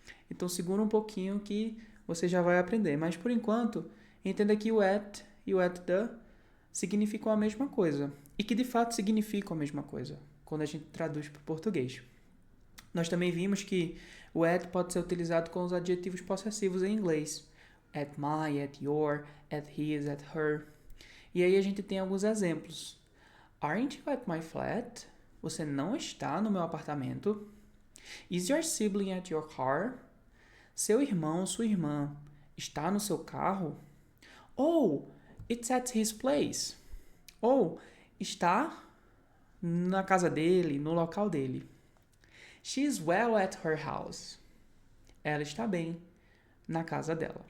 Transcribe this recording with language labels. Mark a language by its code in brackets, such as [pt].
[pt] Então segura um pouquinho que você já vai aprender. Mas por enquanto, entenda que o at e o at the significam a mesma coisa. E que de fato significam a mesma coisa quando a gente traduz para o português. Nós também vimos que o at pode ser utilizado com os adjetivos possessivos em inglês. [en] At my, at your, at his, at her. [pt] E aí a gente tem alguns exemplos. [en] Aren't you at my flat? [pt] Você não está no meu apartamento? [en] Is your sibling at your car? [pt] Seu irmão, sua irmã está no seu carro? Ou [en] it's at his place. [pt] Ou está na casa dele, no local dele. [en] She's well at her house. [pt] Ela está bem na casa dela.